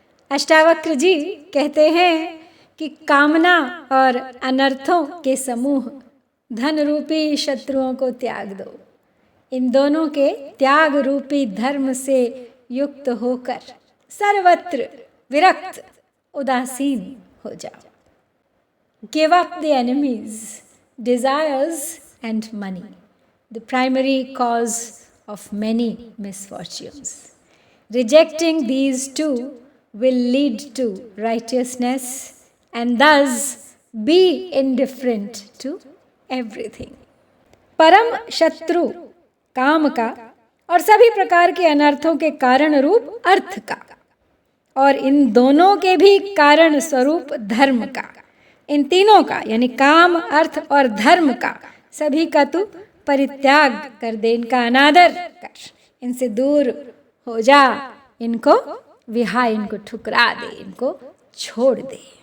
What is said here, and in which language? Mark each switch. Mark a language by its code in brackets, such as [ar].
[hi] अष्टावक्र जी कहते हैं कि कामना और अनर्थों के समूह, धन रूपी शत्रुओं को त्याग दो। इन दोनों के त्याग रूपी धर्म से युक्त होकर सर्वत्र विरक्त उदासीन हो जाओ। [en] Give up the enemies, desires and money, the primary cause of many misfortunes. Rejecting these two will lead to righteousness and thus be indifferent to everything. [hi] परम शत्रु काम का और सभी प्रकार के अनर्थों के कारण रूप अर्थ का, और इन दोनों के भी कारण स्वरूप धर्म का, इन तीनों का यानी काम अर्थ और धर्म का सभी का तू परित्याग कर दे, इनका अनादर कर, इनसे दूर हो जा, इनको विहाय, इनको ठुकरा दे, इनको छोड़ दे।